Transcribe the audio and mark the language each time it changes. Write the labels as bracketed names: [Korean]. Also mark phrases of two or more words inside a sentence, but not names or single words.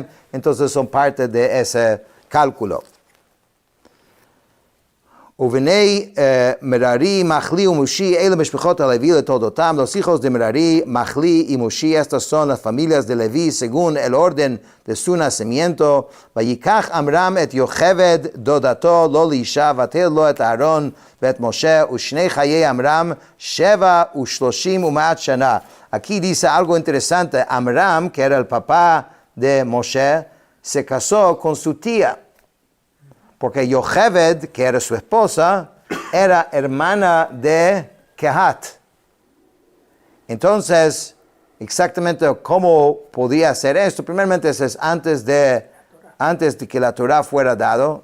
[Spanish] Entonces son parte de ese cálculo. [Hebrew] ובני מררי, [Spanish] Machli y Mushi, [Hebrew] אלה משפחת הלוי לתלדתם. [Spanish] Los hijos de Merari, Machli y Mushi, estas son las familias de Levi según el orden de su nacimiento. [Hebrew] ויקח עמרם את יוכבד דדתו לו לאשה ותלד לו את אהרן ואת משה ושני חיי עמרם שבע ושלשים ומאת שנה. [Spanish] Aquí dice algo interesante. Amram, que era el papá de Moshe, se casó con su tía. Porque Yocheved, que era su esposa, era hermana de Kehat. Entonces, exactamente cómo podía hacer esto, primeramente es antes de que la Torah fuera dado.